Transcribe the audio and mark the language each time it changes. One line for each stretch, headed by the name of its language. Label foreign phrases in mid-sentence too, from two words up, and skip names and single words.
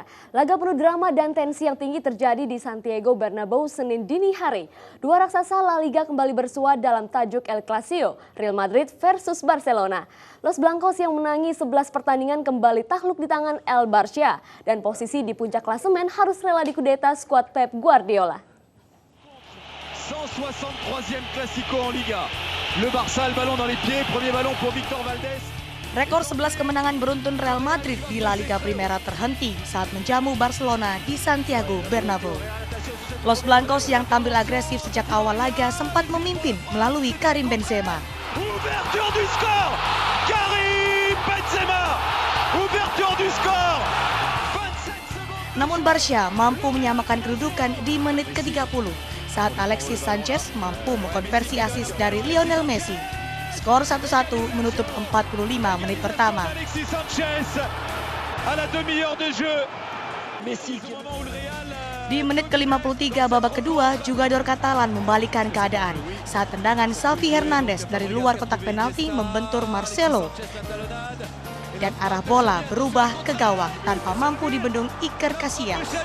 Indonesian: Laga penuh drama dan tensi yang tinggi terjadi di Santiago Bernabeu Senin dini hari. Dua raksasa La Liga kembali bersua dalam tajuk El Clasico, Real Madrid versus Barcelona. Los Blancos yang menangi 11 pertandingan kembali takluk di tangan El Barça dan posisi di puncak klasemen harus rela dikudeta skuad Pep Guardiola.
French: 163e Clasico en Liga. Le Barça le ballon dans les pieds, premier ballon pour Victor Valdés.
Indonesian: Rekor 11 kemenangan beruntun Real Madrid di La Liga Primera terhenti saat menjamu Barcelona di Santiago Bernabeu. Los Blancos yang tampil agresif sejak awal laga sempat memimpin melalui Karim Benzema.
French: Ouverture du score, Karim Benzema. Ouverture du score.
Indonesian: Namun Barça mampu menyamakan kedudukan di menit ke-30 saat Alexis Sanchez mampu mengkonversi asis dari Lionel Messi. Skor 1-1 menutup 45 menit pertama.
French: Alexis Sanchez à la demi-heure de jeu.
Indonesian: Messi di menit ke-53 babak kedua, jugador Katalan membalikkan keadaan saat tendangan Xavi Hernandez dari luar kotak penalti membentur Marcelo. Dan arah bola berubah ke gawang tanpa mampu dibendung Iker Casillas.